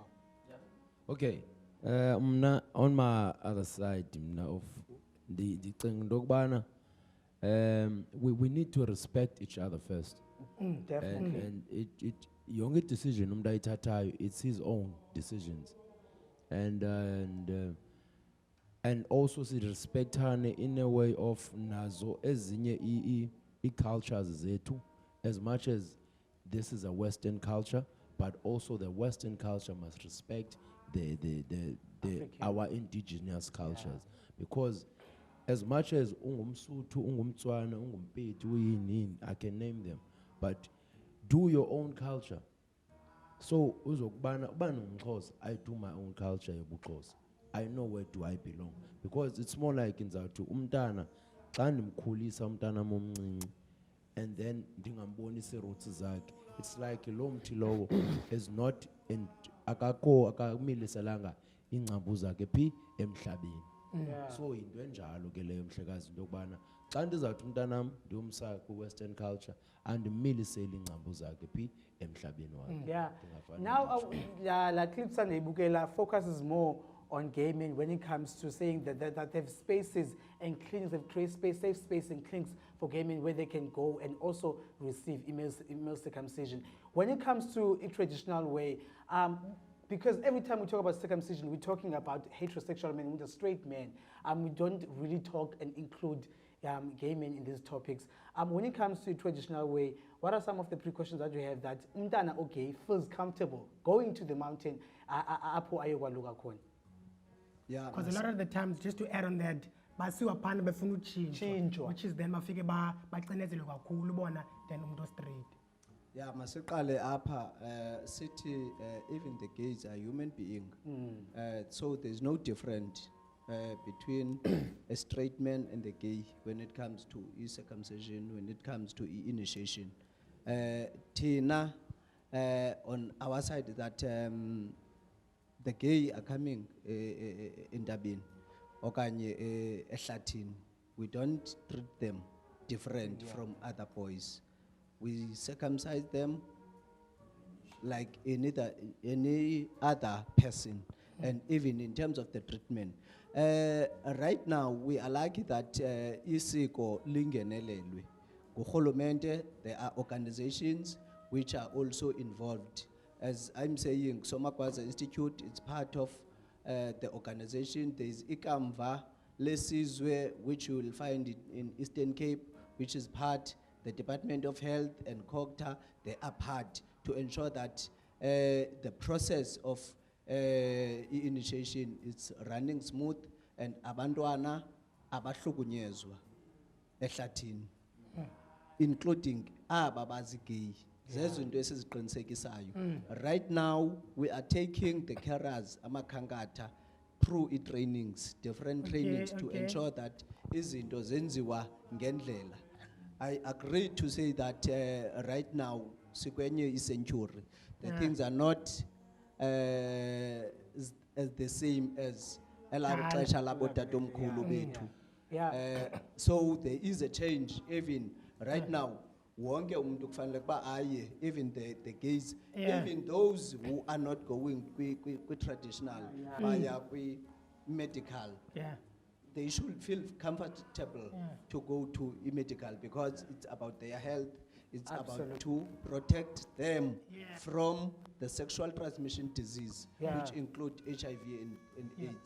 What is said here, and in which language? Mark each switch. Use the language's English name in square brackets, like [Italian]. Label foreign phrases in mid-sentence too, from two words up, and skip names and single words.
[English] Okay, on my other side of the thing, we need to respect each other first. Definitely. And it your decision it's his own decisions, and also respect her in a way of [Xhosa] nazo ezinye cultures zetu, [English] as much as this is a Western culture, but also the Western culture must respect our indigenous cultures, because as much as [Xhosa] ungumSuthu, ungumTswana, ungumPedi, [English] I can name them, but do your own culture. So I do my own culture. I know where do I belong, because it's more like in [Xhosa] Zatu umntana xa ndimkhulisa umntana momncinci [English] and then [Xhosa] ndingambonisa roots zakhe, [English] it's like [Xhosa] lo mthi lowo [English] is not [Xhosa] akamiliselanga ingcambu zakhe phi emhlabeni. So into enjalo ke leyo mhlekazi, into yokubana xa ndizawuthi umntanam ndiyomsa ku-Western culture andimiliseli ingcambu zakhe phi emhlabeni wakhe. [English] Now [Xhosa] la clips andiyibukela [English] focuses more on gay men when it comes to saying that they have spaces and clinics, have created safe space and clinics for gay men where they can go and also receive male circumcision. When it comes to a traditional way, because every time we talk about circumcision, we're talking about heterosexual men with a straight man. We don't really talk and include gay men in these topics. When it comes to a traditional way, what are some of the precautions that you have that umntana okay feels comfortable going to the mountain [Xhosa] apho ayokwaluka khona? [English] Yeah. Because a lot of the times, just to add on that, [Xhosa] basiwa phana befuna utshintsho, [English] which is then [Xhosa] bafike bacinezele kakhulu bona then umuntu straight. [English] Yeah, [Xhosa] masiqale apha sithi [English] even the gays are human being. So there's no difference between a straight man and the gay when it comes to circumcision, when it comes to initiation. Tina on our side that the gay are coming in Dabin [Xhosa] okanye ehlathini. [English] We don't treat them different from other boys. We circumcise them like any other person, and even in terms of the treatment. Right now, we are lucky that [Xhosa] isiko lingenelelwe. Kuhulumente, [English] there are organizations which are also involved. As I'm saying, Somakwaza Institute is part of the organization. There is Ikamva Lesizwe, which you will find in Eastern Cape, which is part. The Department of Health and COGTA, they are part to ensure that the process of initiation is running smooth and [Xhosa] abantwana abahlukunyezwa ehlathini, including aba bazigay. Zezo into esiziqinisekisayo. [English] Right now, we are taking the carers, amakhankatha, through trainings, different trainings to ensure that [Xhosa] izinto zenziwa ngendlela. [English] I agree to say that right now, [Xhosa] sikwenye is-century. [English] The things are not as the same as [Xhosa] elabo xesha labo tatomkhulu bethu. [English] So there is a change even right now. [Xhosa] Wonke umuntu kufanele kuba aye, [English] even the gays, even those who are not going traditional, baya medical. They should feel comfortable to go to medical because it's about their health. It's about to protect them from the sexual transmission disease, which include HIV and AIDS.